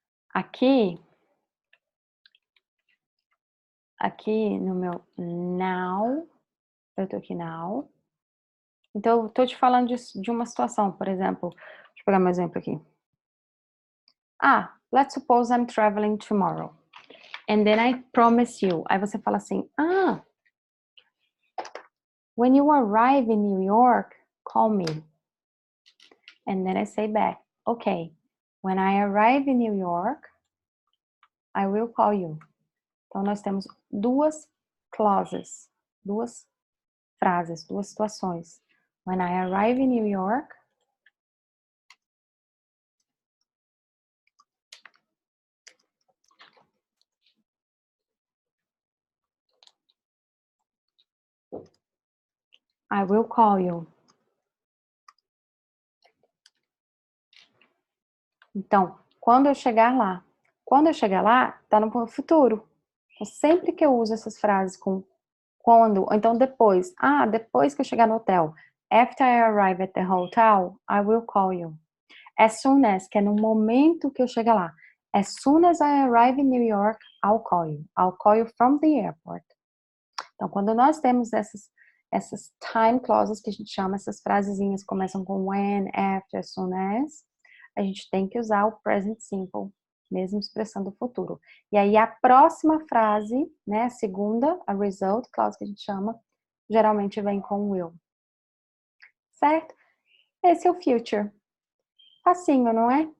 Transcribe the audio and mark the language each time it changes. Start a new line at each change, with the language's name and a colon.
Portuguese: Aqui no meu now, eu tô aqui now. Então, eu tô te falando de uma situação, por exemplo, deixa eu pegar meu exemplo aqui.
English: Let's suppose I'm traveling tomorrow. And then I promise you.
Portuguese: Aí você fala assim,
English: when you arrive in New York, call me. And then I say back, okay, when I arrive in New York, I will call you.
Portuguese: Então, nós temos duas clauses, duas frases, duas situações.
English: When I arrive in New York, I will call you.
Portuguese: Então, quando eu chegar lá. Quando eu chegar lá, tá no futuro. Então, sempre que eu uso essas frases com quando, ou então depois. Depois que eu chegar no hotel.
English: After I arrive at the hotel, I will call you. As soon as,
Portuguese: que é no momento que eu chegar lá.
English: As soon as I arrive in New York, I'll call you. I'll call you from the airport.
Portuguese: Então, quando nós temos essas time clauses, que a gente chama, essas frasezinhas que começam com when, after, as soon as, a gente tem que usar o present simple, mesmo expressando o futuro. E aí, a próxima frase, né, a segunda, a result clause que a gente chama, geralmente vem com will. Certo? Esse é o future. Facinho, não é?